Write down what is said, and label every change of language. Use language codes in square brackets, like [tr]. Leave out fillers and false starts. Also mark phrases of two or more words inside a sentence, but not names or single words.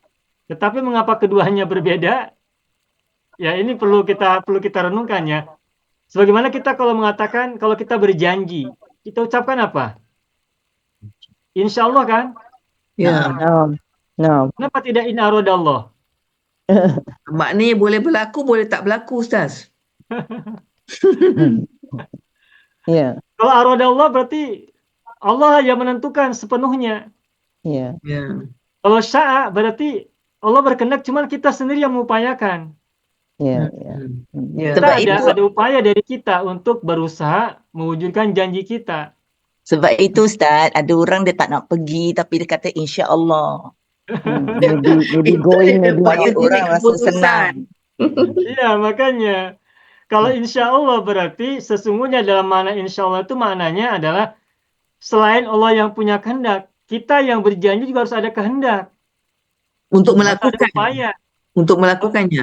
[id] Tetapi mengapa keduanya berbeda? Ya ini perlu kita renungkan ya. Sebagaimana kita kalau mengatakan, kalau kita berjanji, kita ucapkan apa? [ar] إن شاء الله kan? [id] Ya. [en] No. [id] Kenapa tidak [ar] إن أراد الله? [ms] Maknanya boleh berlaku, boleh tak berlaku, Ustaz. [id] Ya. Kalau aradallah berarti Allah yang menentukan sepenuhnya. Ya. Kalau sya'a berarti Allah berkehendak, cuman kita sendiri yang mengupayakan. Ya. Kita ada upaya dari kita untuk berusaha mewujudkan janji kita. [ms] Sebab itu Ustaz, ada orang dia tak nak pergi tapi dia kata [ar] إن شاء الله. [en] Maybe going, maybe [ms] Supaya [en] not. [ms] orang rasa senang. [id] Iya, makanya kalau [ar] إن شاء الله [id] berarti sesungguhnya dalam makna [ar] إن شاء الله [id] itu maknanya adalah selain Allah yang punya kehendak, kita yang berjanji juga harus ada kehendak. Untuk Harus ada melakukan. upaya. Untuk melakukannya.